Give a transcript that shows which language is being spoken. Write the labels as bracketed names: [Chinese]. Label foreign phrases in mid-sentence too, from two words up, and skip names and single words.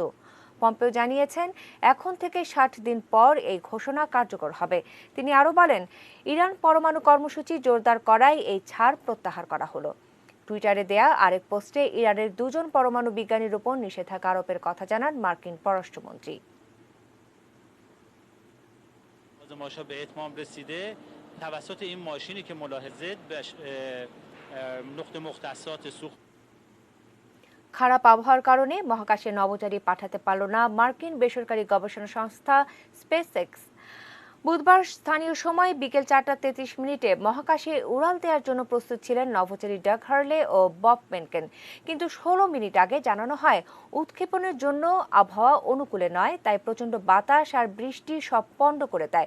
[Bangla] পম্পেও জানিয়েছেন এখন থেকে 60 দিন পর এই ঘোষণা কার্যকর হবে। তিনি আরও বলেন, ইরান পরমাণু কর্মসূচি জোরদার করায় এই ছাড় প্রত্যাহার করা হলো। টুইটারে দেয়া আরেক পোস্টে ইরানের 2 জন পরমাণু বিজ্ঞানীর উপর নিষেধাজ্ঞা আরোপের কথা জানান মার্কিন পররাষ্ট্রমন্ত্রী। [Persian] آزمایش‌ها به اتمام رسیده توسط این ماشینی که ملاحظه به نقطه مختصات سوخت [Bangla] খারাপ আবহাওয়ার কারণে মহাকাশে নভোচারী পাঠাতে পারল না মার্কিন বেসরকারি গবেষণা সংস্থা স্পেসএক্স। বুধবার স্থানীয় সময় বিকেল 4:33 মহাকাশে উড়াল দেওয়ার জন্য প্রস্তুত ছিলেন নভোচারী ডাগ হার্লে ও বব মেনকেন, কিন্তু 16 মিনিট আগে জানানো হয় উৎক্ষেপণের জন্য আবহাওয়া অনুকূলে নয়, তাই প্রচণ্ড বাতাস আর বৃষ্টি সব পণ্ড করে দেয়।